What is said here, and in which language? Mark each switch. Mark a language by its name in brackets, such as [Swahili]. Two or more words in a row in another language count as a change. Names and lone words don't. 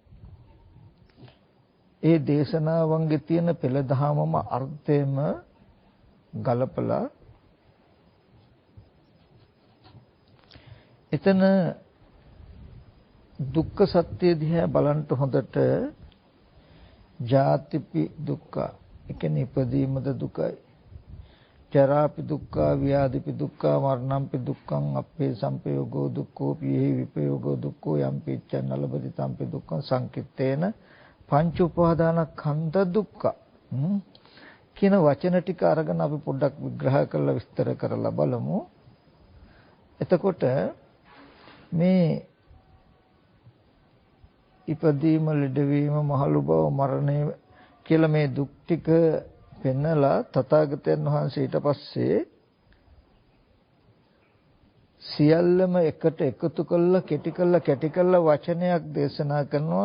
[Sinhala] ඒ දේශනාවන්ගේ තියෙන පෙළ දහමම අර්ථයම ගලපලා එතන දුක්ඛ සත්‍ය දිහා බලන්න හොඳට [Pali] ජාතිපි දුක්ඛ [Sinhala] ඒ කියන්නේ ඉපදීමද දුකයි [Pali] ජරාපි දුක්ඛ ව්‍යාධිපි දුක්ඛ මරණම්පි දුක්ඛං අප්පේ සම්පයෝගෝ දුක්ඛෝ පිහි විපයෝගෝ දුක්ඛෝ යම්පි චන්නලබති තම්පි දුක්ඛං සංකිට්ඨේන පංච උපාදානස්කන්ධ දුක්ඛ [Sinhala] කියන වචන ටික අරගෙන අපි පොඩ්ඩක් විග්‍රහ කරලා විස්තර කරලා බලමු. එතකොට මේ ඉපදීම ලෙඩවීම මහලු බව මරණය කියලා මේ දුක් ටික පෙන්නලා තථාගතයන් වහන්සේ ඊට පස්සේ සියල්ලම එකට එකතු කළා කැටි කළා වචනයක් දේශනා කරනවා.